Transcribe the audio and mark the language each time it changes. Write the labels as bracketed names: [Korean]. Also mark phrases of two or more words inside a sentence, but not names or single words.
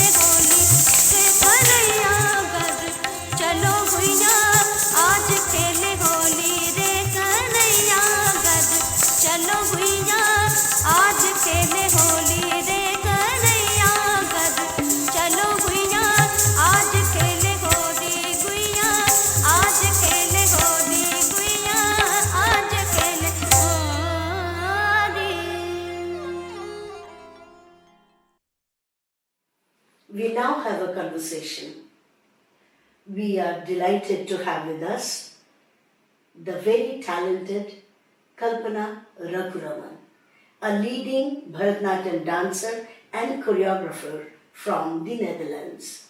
[Hindi] होली रे कन्हैया घर, चलो गुइया आज खेले होली रे कन्हैया घर, चलो गुइया आज खेले होली रे कन्हैया घर, चलो गुइया आज खेले होली गुइया, आज खेले होली गुइया, आज खेले होली। [English] We now have a conversation. We are delighted to have with us the very talented Kalpana Raghuram, a leading Bharatanatyam dancer and choreographer from the Netherlands.